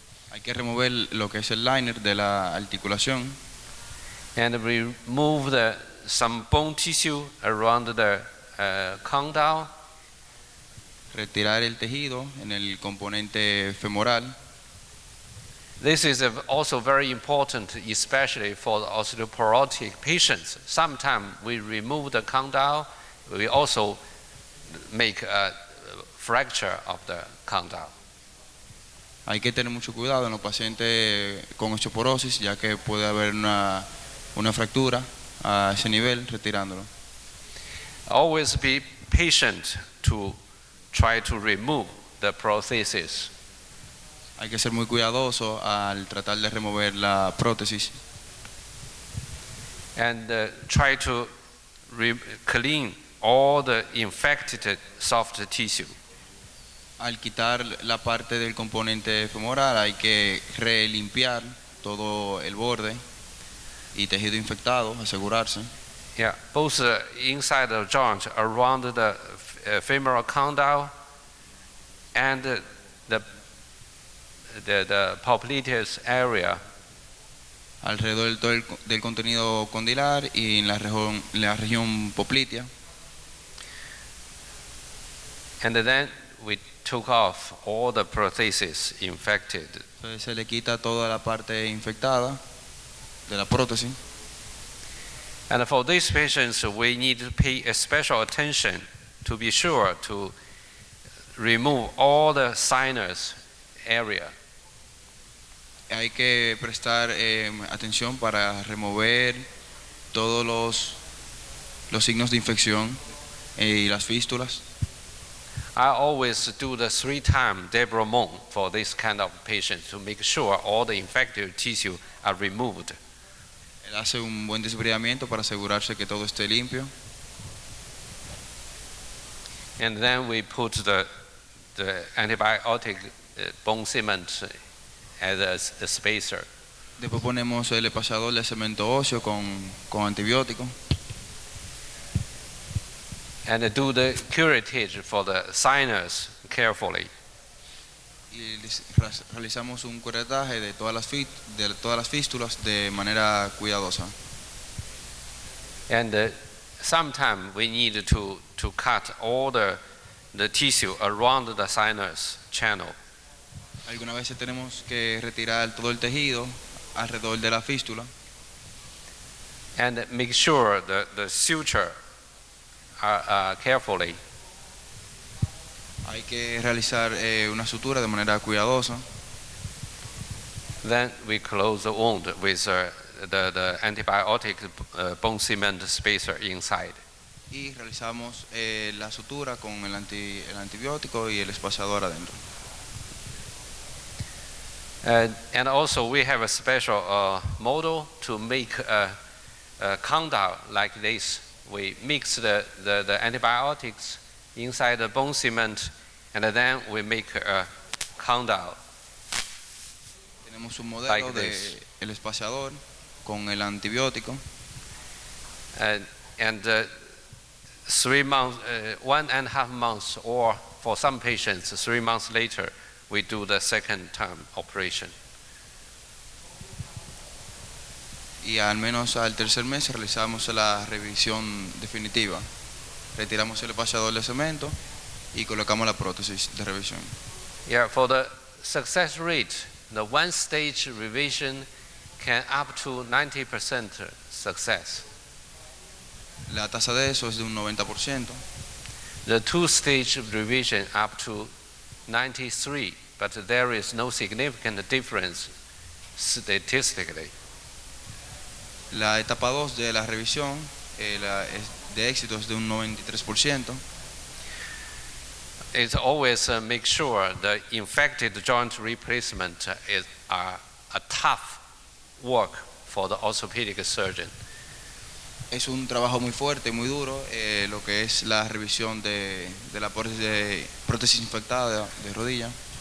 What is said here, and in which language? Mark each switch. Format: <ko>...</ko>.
<es>Hay que remover lo que es el liner de la articulación.</es> <en>And remove some bone tissue around the condyle.</en> <es>Retirar el tejido en el componente femoral.</es> <en>This is also very important, especially for the osteoporotic patients. Sometimes we remove the condyle, we also make a fracture of the condyle.</en> <es>Hay que tener mucho cuidado en los pacientes con osteoporosis, ya que puede haber una fractura a ese nivel retirándolo.</es> <en>Always be patient to try to remove the prosthesis.</en> <es>Hay que ser muy cuidadoso al tratar de remover la prótesis.</es> <en>And try to clean all the infected soft tissue.</en> <es>Al quitar la parte del componente femoral hay que relimpiar todo el borde y tejido infectado, asegurarse.</es> <en>Yeah, both inside the joint, around the femoral condyle, and the popliteus area.</en> <es>Alrededor del contenido condilar y en la región poplitea.</es> <en>And then we took off all the prosthesis infected.</en> <es>Entonces se le quita toda la parte infectada de la prótesis.</es> <en>And for these patients, we need to pay a special attention to be sure to remove all the sinus area.</en> <es>Hay que prestar atención para remover todos los signos de infección y las fístulas.</es> <en>I always do the 3-time debridement for this kind of patients to make sure all the infected tissue are removed.</en> <es>Él hace un buen desbridamiento para asegurarse que todo esté limpio.</es> <en>And then we put the antibiotic bone cement as a spacer.</en> <es>Después ponemos el espaciador de cemento óseo con antibiótico.</es> <en>And do the curettage for the sinus carefully.</en> <es>Y realizamos un curetaje de todas las fístulas de manera cuidadosa.</es> <en>And sometimes we need to cut all the tissue around the sinus channel.</en> <es>Algunas veces tenemos que retirar todo el tejido alrededor de la fístula.</es> <en>And make sure the suture carefully.</en> <es>Hay que realizar una sutura de manera cuidadosa.</es> <en>Then we close the wound with the antibiotic bone cement spacer inside.</en> <es>Y realizamos la sutura con el antibiótico y el espaciador adentro.</es> <en>And also we have a special model to make a condyle like this. We mix the antibiotics inside the bone cement, and then we make a condyle.</en> <es>Tenemos un modelo</es> <en>like</en> <es>de</es> <en>this.</en> <es>el espaciador con el antibiótico.</es> <en>And 3 months, 1.5 months, or for some patients, 3 months later, we do the second time operation.</en> <es>Y al menos al tercer mes realizamos la revisión definitiva. Retiramos el espaciador de cemento y colocamos la prótesis de revisión.</es> <en>Yeah, for the success rate, the one-stage revision can up to 90% success.</en> <es>La tasa de eso es de un 90%.</es> <en>The two-stage revision up to 93%, but there is no significant difference statistically.</en> <es>La etapa 2 de la revisión de éxito es de un 93%.</es> <en>It's always make sure the infected joint replacement is a tough work for the orthopedic surgeon.</en> <es>Es un trabajo muy fuerte, muy duro, lo que es la revisión de la prótesis infectada de rodilla.</es>